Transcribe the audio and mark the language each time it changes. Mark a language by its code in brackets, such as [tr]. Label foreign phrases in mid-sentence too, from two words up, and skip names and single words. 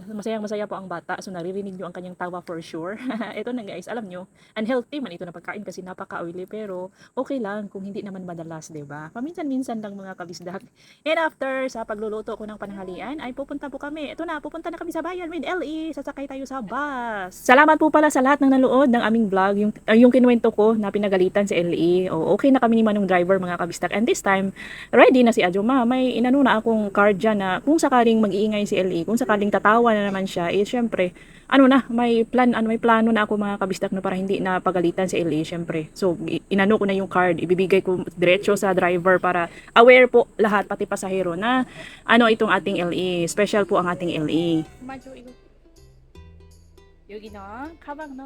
[tl] Masayang-masaya po ang bata, so naririnig nyo ang kanyang tawa [en] for sure. [tl] Ito na guys, alam nyo, unhealthy man ito na pagkain kasi napaka-oily, pero okay lang kung hindi naman madalas, 'di ba? Paminsan-minsan lang mga kabisdak. And after sa pagluluto ko ng pananghalian ay pupunta po kami. Ito na, pupunta na kami sa bayan with LE. Sasakay tayo sa bus. Salamat po pala sa lahat ng nanood ng aming vlog. Yung kinuwento ko na pinagalitan si LE. Okay na kami ni Manong driver mga kabistak. And this time, ready na si Ajuma. May inano na akong card dyan na kung sakaling mag-iingay si LE, kung sakaling tatawa na naman siya, syempre, may plano na ako mga kabistak na para hindi na pagalitan si LE, syempre. So, inano ko na yung card, ibibigay ko diretso sa driver para aware po lahat, pati pasahero na itong ating LE. Special po ang ating LE. [ko] 여기는 가방 넣어.